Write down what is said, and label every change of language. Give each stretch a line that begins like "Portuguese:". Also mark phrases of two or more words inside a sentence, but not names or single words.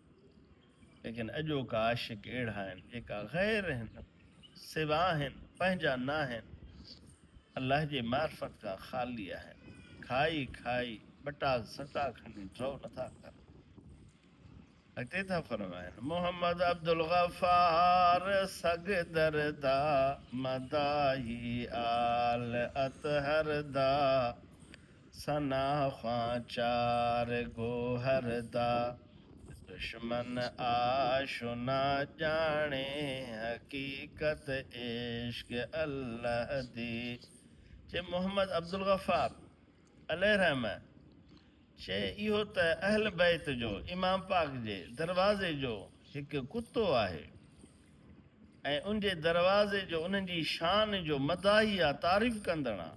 Sindhi: लेकिन अॼोका आशिक अहिड़ा आहिनि जेका गैर आहिनि, सिवा आहिनि, पंहिंजा न आहिनि, अल्लाह जे मार्फत खां ख़ाली आहिनि। खाई खाई बटा सटा खणी ड्रव नथा करनि। अॻिते था फरमाइनि, मोहम्मद अब्दुल गफ़ार
Punjabi: سگ دردا مداہی آل اطہر دا، ثنا خواں چار گوہر دا، دشمن آشنا جانے، حقیقت عشق اللہ دی.
Sindhi: चे मोहम्मद अब्दुल गफ़ार
Arabic: علیہ رحمہ
Sindhi: चे इहो त अहल बैत जो इमाम पाक जे दरवाज़े जो हिकु कुतो आहे, ऐं उन जे दरवाज़े जो उन्हनि जी शान जो मदाही आहे, तारीफ़ कंदड़ आहे।